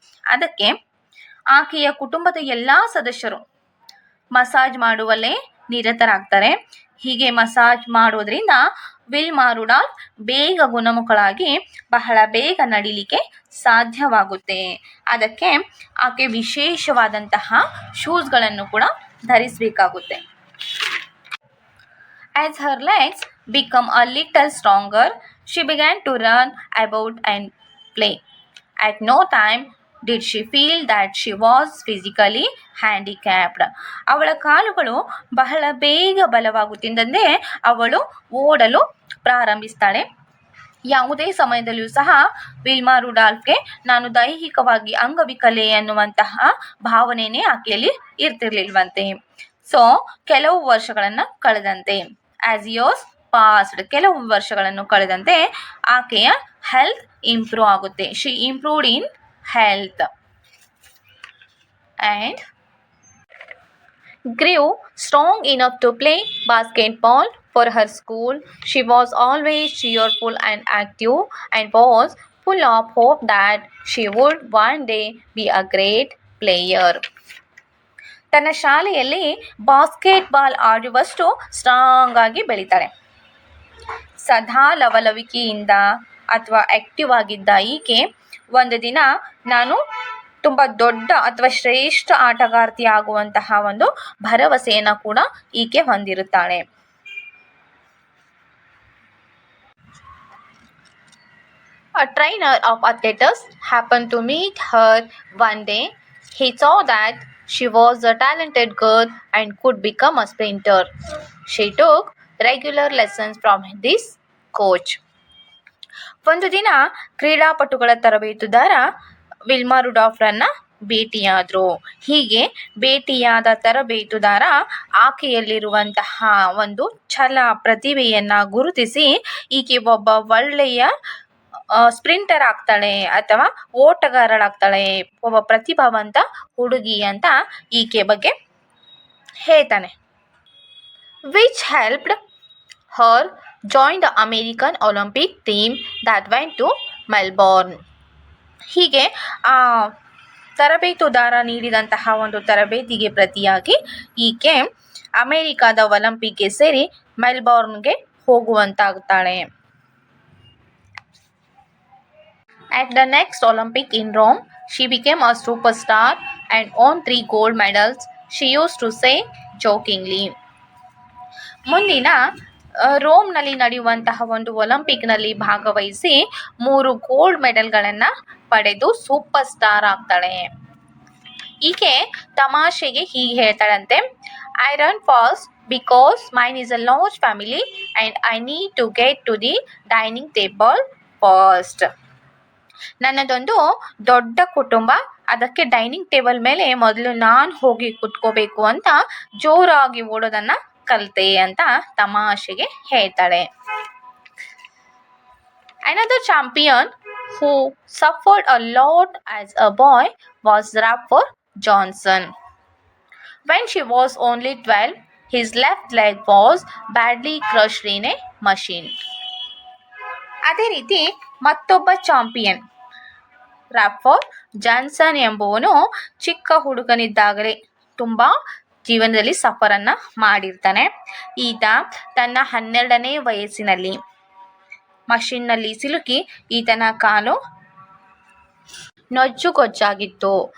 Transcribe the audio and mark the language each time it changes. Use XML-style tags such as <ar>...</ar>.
<kn>ಅದಕ್ಕೆ ಆಕೆಯ ಕುಟುಂಬದ ಎಲ್ಲ ಸದಸ್ಯರು ಮಸಾಜ್ ಮಾಡುವಲ್ಲೇ ನಿರತರಾಗ್ತಾರೆ. ಹೀಗೆ ಮಸಾಜ್ ಮಾಡೋದ್ರಿಂದ ವಿಲ್ಮಾ ರುಡಾಲ್ಫ್ ಬೇಗ ಗುಣಮುಖಳಾಗಿ ಬಹಳ ಬೇಗ ನಡಿಲಿಕ್ಕೆ ಸಾಧ್ಯವಾಗುತ್ತೆ. ಅದಕ್ಕೆ ಆಕೆ ವಿಶೇಷವಾದಂತಹ ಶೂಸ್ಗಳನ್ನು ಕೂಡ ಧರಿಸಬೇಕಾಗುತ್ತೆ.</kn> <en>As her legs become a little stronger, she began to run about and play. At no time did she feel that she was physically handicapped.</en> <kn>ಅವಳ ಕಾಲುಗಳು ಬಹಳ ಬೇಗ ಬಲವಾಗುತ್ತಿದ್ದಂತೆ ಅವಳು ಓಡಲು ಪ್ರಾರಂಭಿಸ್ತಾಳೆ. ಯಾವುದೇ ಸಮಯದಲ್ಲಿಯೂ ಸಹ ವಿಲ್ಮಾ ರುಡಾಲ್ಫ್ಗೆ ನಾನು ದೈಹಿಕವಾಗಿ ಅಂಗವಿಕಲೆ ಅನ್ನುವಂತಹ ಭಾವನೆನೇ ಆಕೆಯಲ್ಲಿ ಇರ್ತಿರ್ಲಿಲ್ವಂತೆ. ಸೊ ಕೆಲವು ವರ್ಷಗಳನ್ನು ಕಳೆದಂತೆ,</kn> <en>as years passed,</en> <kn>ಕೆಲವು ವರ್ಷಗಳನ್ನು ಕಳೆದಂತೆ ಆಕೆಯ ಹೆಲ್ತ್ ಇಂಪ್ರೂವ್ ಆಗುತ್ತೆ.</kn> <en>She improved in health and grew strong enough to play basketball for her school. She was always cheerful and active and was full of hope that she would one day be a great player.</en> <kn>ತನ್ನ ಶಾಲೆಯಲ್ಲಿ basketball ಆಡುವಷ್ಟು strong ಆಗಿ ಬೆಳೀತಾಳೆ. ಸದಾ ಲವಲವಿಕೆಯಿಂದ ಅಥವಾ active ಆಗಿದ್ದ ಈಕೆ ಒಂದು ದಿನ ನಾನು ತುಂಬ ದೊಡ್ಡ ಅಥವಾ ಶ್ರೇಷ್ಠ ಆಟಗಾರ್ತಿ ಆಗುವಂತಹ ಒಂದು ಭರವಸೆಯನ್ನು ಕೂಡ ಈಕೆ ಹೊಂದಿರುತ್ತಾಳೆ.</kn> <en>A trainer of athletics happened to meet her one day. He saw that she was a talented girl and could become a sprinter. She took regular lessons from this coach.</en> <kn>ಒಂದು ದಿನ ಕ್ರೀಡಾಪಟುಗಳ ತರಬೇತುದಾರ ವಿಲ್ಮಾ ರುಡಾಲ್ಫ್ರನ್ನ ಭೇಟಿಯಾದರು. ಹೀಗೆ ಭೇಟಿಯಾದ ತರಬೇತುದಾರ ಆಕೆಯಲ್ಲಿರುವಂತಹ ಒಂದು ಛಲ, ಪ್ರತಿಭೆಯನ್ನು ಗುರುತಿಸಿ ಈಕೆ ಒಬ್ಬ ಒಳ್ಳೆಯ ಸ್ಪ್ರಿಂಟರ್ ಆಗ್ತಾಳೆ ಅಥವಾ ಓಟಗಾರಳಾಗ್ತಾಳೆ, ಒಬ್ಬ ಪ್ರತಿಭಾವಂತ ಹುಡುಗಿ ಅಂತ ಈಕೆ ಬಗ್ಗೆ ಹೇಳ್ತಾನೆ.</kn> <en>Which helped her join the American Olympic team that went to Melbourne.</en> <kn>ಹೀಗೆ ಆ ತರಬೇತುದಾರ ನೀಡಿದಂತಹ ಒಂದು ತರಬೇತಿಗೆ ಪ್ರತಿಯಾಗಿ ಈಕೆ ಅಮೇರಿಕಾದ ಒಲಿಂಪಿಕ್ಗೆ ಸೇರಿ ಮೆಲ್ಬೋರ್ನ್ಗೆ ಹೋಗುವಂತಾಗುತ್ತಾಳೆ.</kn> <en>At the next Olympic in Rome, she became a superstar and won 3 gold medals, she used to say jokingly.</en> <kn>ಮುಂದಿನ ರೋಮ್ನಲ್ಲಿ ನಡೆಯುವಂತಹ ಒಂದು ಒಲಿಂಪಿಕ್ನಲ್ಲಿ ಭಾಗವಹಿಸಿ 3 ಗೋಲ್ಡ್ ಮೆಡಲ್ಗಳನ್ನು ಪಡೆದು ಸೂಪರ್ ಸ್ಟಾರ್ ಆಗ್ತಾಳೆ. ಈಕೆ ತಮಾಷೆಗೆ ಹೀಗೆ ಹೇಳ್ತಾಳಂತೆ,</kn> <en>I run fast because mine is a large family and I need to get to the dining table fast.</en> <kn>ನನ್ನದೊಂದು ದೊಡ್ಡ ಕುಟುಂಬ, ಅದಕ್ಕೆ ಡೈನಿಂಗ್ ಟೇಬಲ್ ಮೇಲೆ ಮೊದಲು ನಾನು ಹೋಗಿ ಕುತ್ಕೋಬೇಕು ಅಂತ ಜೋರಾಗಿ ಓಡೋದನ್ನು ಕಲಿತೆ ಅಂತ ತಮಾಷೆಗೆ ಹೇಳ್ತಾಳೆ.</kn> <en>Another champion who suffered a lot as a boy was Rapper Johnson. When she was only 12, his left leg was badly crushed in a machine.</en> <kn>ಅದೇ ರೀತಿ ಮತ್ತೊಬ್ಬ ಚಾಂಪಿಯನ್ ರಾಫರ್ ಜಾನ್ಸನ್ ಎಂಬುವನು ಚಿಕ್ಕ ಹುಡುಗನಿದ್ದಾಗಲೇ ತುಂಬ ಜೀವನದಲ್ಲಿ ಸಫರನ್ನು ಮಾಡಿರ್ತಾನೆ. ಈತ ತನ್ನ 12ನೇ ವಯಸ್ಸಿನಲ್ಲಿ ಮಷಿನ್ನಲ್ಲಿ ಸಿಲುಕಿ ಈತನ ಕಾಲು ನೊಜ್ಜುಗೊಜ್ಜಾಗಿತ್ತು.</kn>